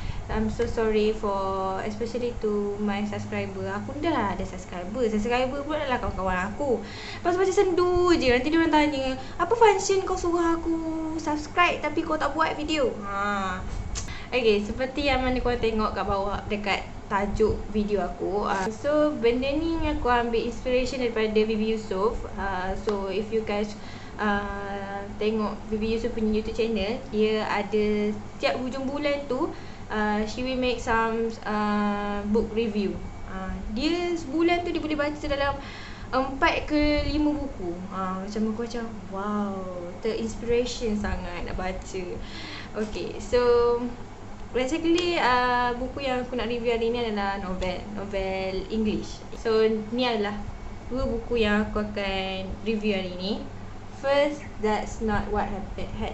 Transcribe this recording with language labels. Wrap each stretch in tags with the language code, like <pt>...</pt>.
<en>I'm so sorry for, especially to my subscriber.</en> <ms>Aku dah lah ada subscriber pun adalah kawan-kawan aku. Lepas macam sendu je, nanti diorang tanya, apa function kau suruh aku subscribe tapi kau tak buat video? Okay, seperti yang mana korang tengok kat bawah dekat tajuk video aku. So benda ni aku ambil inspiration daripada Bibi Yusof.</ms> <en>So if you guys</en> <ms>tengok Bibi Yusof punya</ms> <en>YouTube channel,</en> <ms>dia ada setiap hujung bulan tu</ms> <en>she will make some book review.</en> <ms>Dia sebulan tu dia boleh baca dalam 4 ke 5 buku. Macam aku macam wow, terinspiration sangat nak baca. Okay, so basically buku yang aku nak review hari ni adalah novel English. So ni adalah 2 buku yang aku akan review hari ni.</ms> <en>First, That's Not What Happened.</en>